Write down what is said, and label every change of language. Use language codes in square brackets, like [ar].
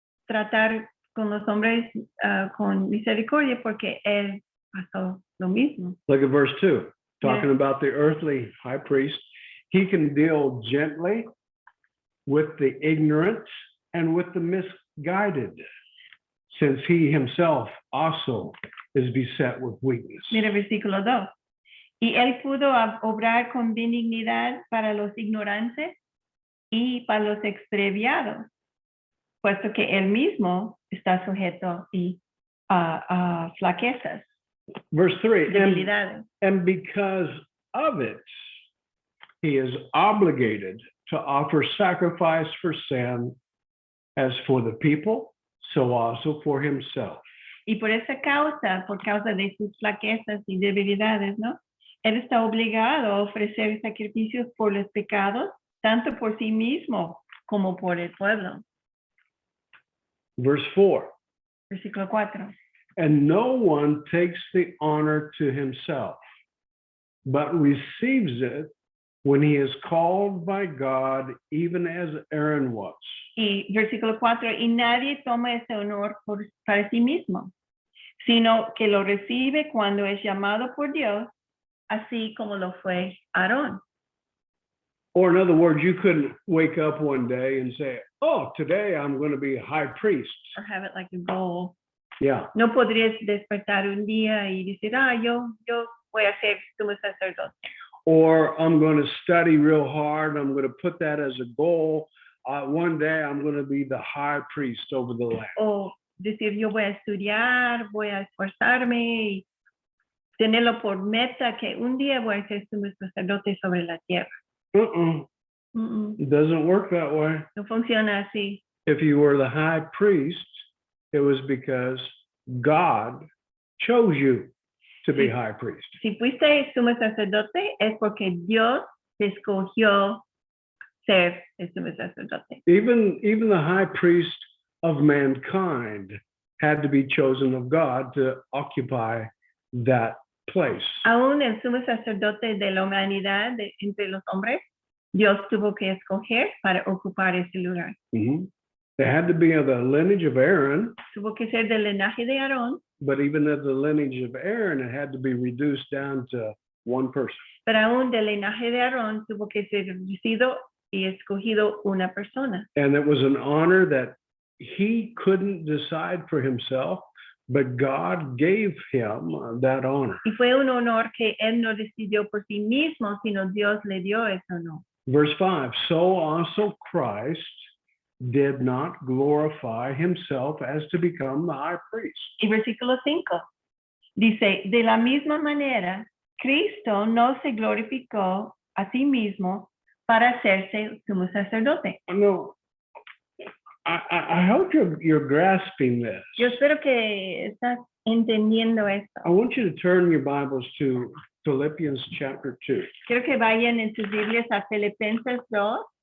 [es] tratar con los hombres con misericordia porque él pasó lo mismo. [en] Look at verse 2, talking Yeah. about the earthly high priest. He can deal gently with the ignorant and with the misguided, since he himself also is beset with weakness. [es] Mira versículo 2. Y él pudo obrar con benignidad para los ignorantes y para los extraviados, puesto que él mismo está sujeto a flaquezas, [en] Verse 3, [es] debilidades. [en] and because of it, he is obligated to offer sacrifice for sin as for the people, so also for himself. [es] Y por esa causa, por causa de sus flaquezas y debilidades, ¿no? Él está obligado a ofrecer sacrificios por los pecados, tanto por sí mismo como por el pueblo. [en] Verse 4, [es] Versículo 4. [en] and no one takes the honor to himself, but receives it when he is called by God, even as Aaron was. [es] Y versículo 4, y nadie toma ese honor para sí mismo, sino que lo recibe cuando es llamado por Dios, así como lo fue Aarón. [en] Or in other words, you couldn't wake up one day and say, oh, today I'm going to be a high priest. Or have it like a goal. Yeah. [es] No podrías despertar un día y decir, yo voy a ser sumo sacerdote. [en] Or I'm going to study real hard. I'm going to put that as a goal. One day I'm going to be the high priest over the land. [es] O decir, yo voy a estudiar, voy a esforzarme y tenerlo por meta que un día voy a ser sumo sacerdote sobre la tierra. [en] It doesn't work that way. [es] No funciona así. [en] If you were the high priest, it was because God chose you to be high priest. [es] Si fuiste sumo sacerdote es porque Dios te escogió ser el sumo sacerdote. [en] Even the high priest of mankind had to be chosen of God to occupy that place. [es] Aún el sumo sacerdote de la humanidad, entre los hombres, Dios tuvo que escoger para ocupar ese lugar. [en] They had to be of the lineage of Aaron, [es] Tuvo que ser del linaje de Aarón, [en] but even of the lineage of Aaron, it had to be reduced down to one person. [es] pero aún del linaje de Aarón tuvo que ser reducido y escogido una persona. [en] And it was an honor that he couldn't decide for himself, but God gave him that honor. [es] Y fue un honor que él no decidió por sí mismo, sino Dios le dio ese honor. [en] Verse 5, so also Christ did not glorify himself as to become the high priest. [es] Y versículo 5 dice, de la misma manera, Cristo no se glorificó a sí mismo para hacerse sumo sacerdote. [en] No, I hope you're grasping this. [es] Yo espero que estás entendiendo esto. [en] I want you to turn your Bibles to Philippians chapter 2. [es] Quiero que vayan en sus Biblias a Filipenses 2.